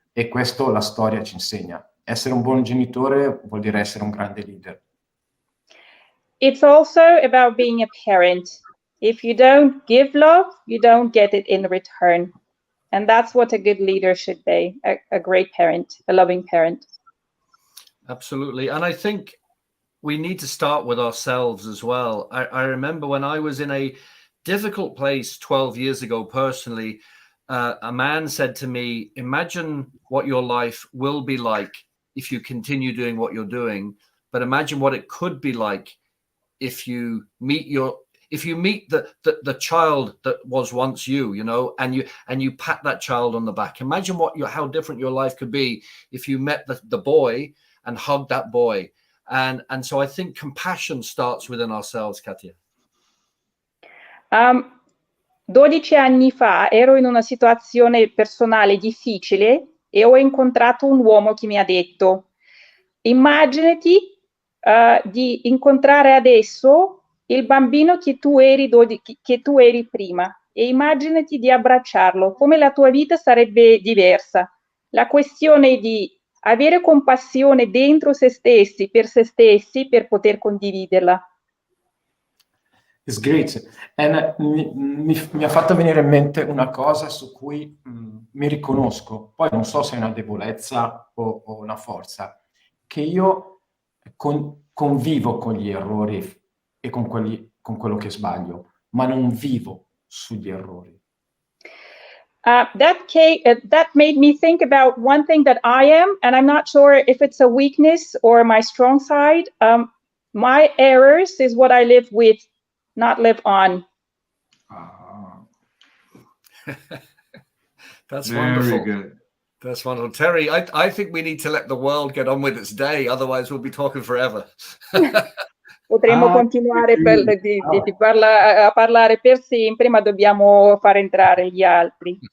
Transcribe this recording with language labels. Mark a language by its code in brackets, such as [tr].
[it] E questo la storia ci insegna. Essere un buon genitore vuol dire essere un grande leader. [en] It's also about being a parent. If you don't give love, you don't get it in return. And that's what a good leader should be, a great parent, a loving parent. Absolutely. And I think we need to start with ourselves as well. I remember when I was in a difficult place 12 years ago, personally, a man said to me, imagine what your life will be like if you continue doing what you're doing, but imagine what it could be like if you meet the child that was once you and you pat that child on the back. Imagine how different your life could be if you met the boy and hugged that boy. And so I think compassion starts within ourselves, Katja. [it] 12 anni fa ero in una situazione personale difficile e ho incontrato un uomo che mi ha detto: immaginati di incontrare adesso il bambino che tu eri prima e immaginati di abbracciarlo, come la tua vita sarebbe diversa. La questione di avere compassione dentro se stessi per poter condividerla. [en] It's great. [it] And mi ha fatto venire in mente una cosa su cui mi riconosco. Poi non so se è una debolezza o una forza, che io convivo con gli errori e con quello che sbaglio, ma non vivo sugli errori. [en] That made me think about one thing that I am, and I'm not sure if it's a weakness or my strong side. My errors is what I live with, not live on. That's very wonderful. Good. That's wonderful. Terry, I think we need to let the world get on with its day. Otherwise, we'll be talking forever. [it] Potremmo continuare a parlare per sempre, ma dobbiamo far entrare gli altri.